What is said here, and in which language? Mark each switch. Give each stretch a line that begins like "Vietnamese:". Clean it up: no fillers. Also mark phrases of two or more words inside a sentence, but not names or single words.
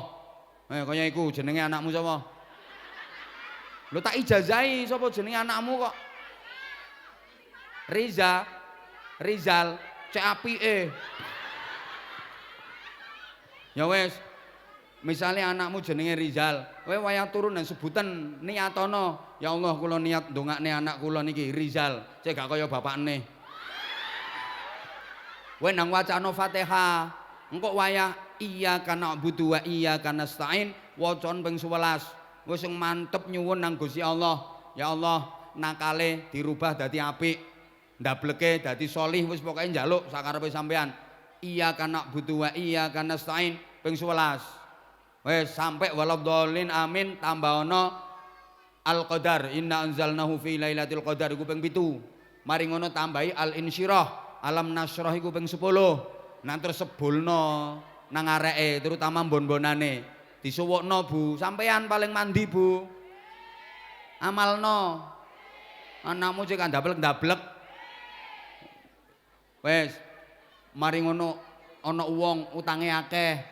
Javanese: Kaya iku jenenge anakmu sapa? Lho tak ijazahi sapa jenenge anakmu kok? Rizal, cek apike. Ya wes, misalnya anakmu jenenge Rizal, kowe wayah turun dan sebutan niatono, ya Allah kula niat ndongakne anak kula niki Rizal, cek gak kaya bapakne. Kowe nang wacana Fatihah, engko wayah
Arabic: إياك نعبد وإياك نستعين,
Javanese: wacan ping 11. Wis sing mantep nyuwun nang Gusti Allah, ya Allah nakale dirubah dadi apik, ndableke dadi sholih, wis pokoke njaluk sakarepe sampean.
Arabic: إياك نعبد وإياك نستعين.
Javanese: Ping 11. Wes sampai
Arabic: ولا الضالين آمين
Javanese: tambah ana al-qadar
Arabic: إنا أنزلناه في ليلة القدر
Javanese: iku ping 7. Mari ngono tambahi al-insyirah
Arabic: ألم نشرح
Javanese: iku ping 10. Nang terus sebulno nang areke terutama mbon-bonane disuwukno Bu, sampean paling mandi Bu. Amalno. Anakmu cek ndablek-ndablek. Wes mari ngono ana wong utange akeh.